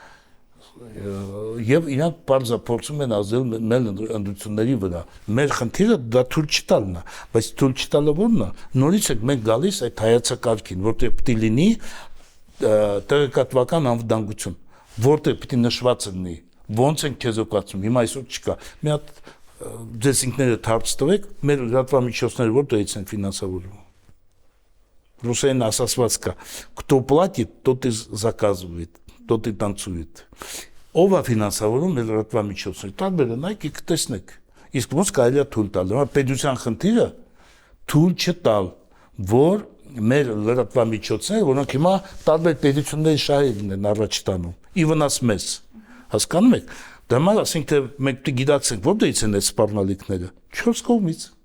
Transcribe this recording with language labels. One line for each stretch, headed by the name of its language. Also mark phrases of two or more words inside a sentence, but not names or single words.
Armenian: եւ իրանք բարձր փորձում են ազդել մեր ընդդությունների վրա։ Մեր խնդիրը դա թույլ չտալն է, բայց թույլ չտալը ո՞րն է։ Նորից ենք մենք գալիս այդ հայացակարգին, որտեղ պիտի լինի տեղեկատվական անվտանգություն, որտեղ պիտի նշված լինի ոնց են քեզ օգտվում։ Հիմա այսօր չկա։ Մի հատ ձեզ ինքներդ հարց տվեք, մեր լրատվամիջոցները որտեղից են ֆինանսավորվում։ Ռուսերեն ասացված կա.
Russian: кто платит, тот и заказывает, тот и танцует։
Armenian: ով է ֆինանսավորում մեր լրատվամիջոցները, տարբեր են, այք կտեսնեք։ Իսկ ոնց կարելի է թույլ տալ։ Հիմա պետության խնդիրը թույլ չտալ, որ մեր լրատվամիջոցները, որոնք հիմա տարբեր պետությունների շահերն են առաջ տանում, ի վնաս մեզ, հասկանում եք։ Դա համար ասենք թե մենք պետք է գիտակցենք, որտեղից են այդ սպառնալիքները, 4 կողմից։